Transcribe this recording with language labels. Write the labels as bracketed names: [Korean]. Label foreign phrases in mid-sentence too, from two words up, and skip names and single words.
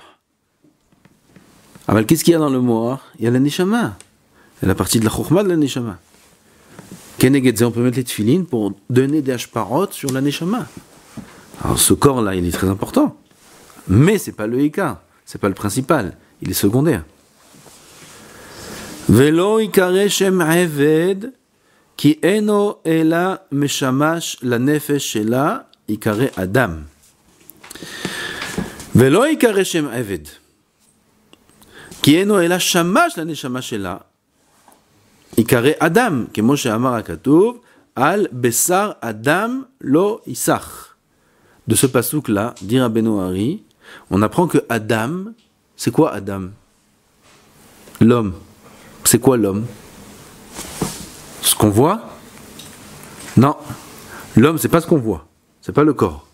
[French] Alors, qu'est-ce qu'il y a dans le moah? Il y a la neshama. C'est la partie de la chokhma de la neshama. Keneged, on peut mettre les tefilines pour donner des hashparot sur la neshama. Alors, ce corps-là, il est très important. Mais c'est pas le hika, c'est pas le principal, il est secondaire. [Hebrew] ולא עיקר שם עבד כי אינו אלא משמש לנפש שלה עיקר אדם. ולא עיקר שם עבד. כי אינו אלא שמש לנשמה שלה, עיקרי אדם, כמו שאמר הכתוב, על בשר אדם לא ייסח. [French] De ce pasouk-là, dit Rabbeinu Hari, on apprend que Adam, c'est quoi Adam? L'homme. C'est quoi l'homme? Ce qu'on voit? Non. L'homme, c'est pas ce qu'on voit. C'est pas le corps.